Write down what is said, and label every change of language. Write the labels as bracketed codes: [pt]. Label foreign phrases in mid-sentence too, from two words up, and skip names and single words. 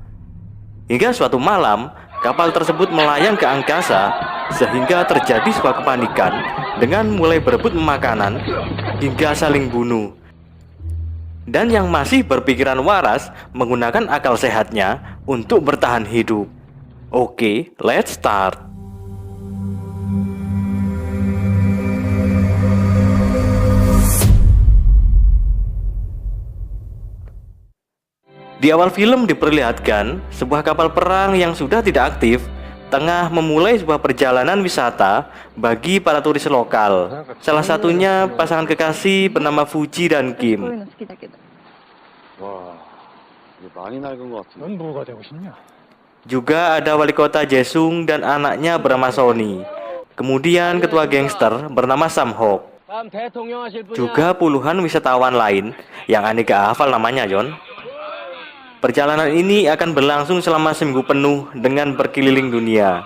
[id] Hingga suatu malam, kapal tersebut melayang ke angkasa sehingga terjadi sebuah kepanikan dengan mulai berebut makanan hingga saling bunuh. Dan yang masih berpikiran waras menggunakan akal sehatnya untuk bertahan hidup. Oke, [en] let's start. [id] Di awal film diperlihatkan sebuah kapal perang yang sudah tidak aktif tengah memulai sebuah perjalanan wisata bagi para turis lokal. Salah satunya pasangan kekasih bernama Fuji dan Kim. [ko] 와, 이게 많이 낡은 것 같은데. 넌 뭐가 되고 싶냐? [id] Juga ada wali kota Jaesung dan anaknya bernama Sony. Kemudian ketua gangster bernama Samhok. Juga puluhan wisatawan lain yang aneh gak hafal namanya, John. Perjalanan ini akan berlangsung selama seminggu penuh dengan berkeliling dunia.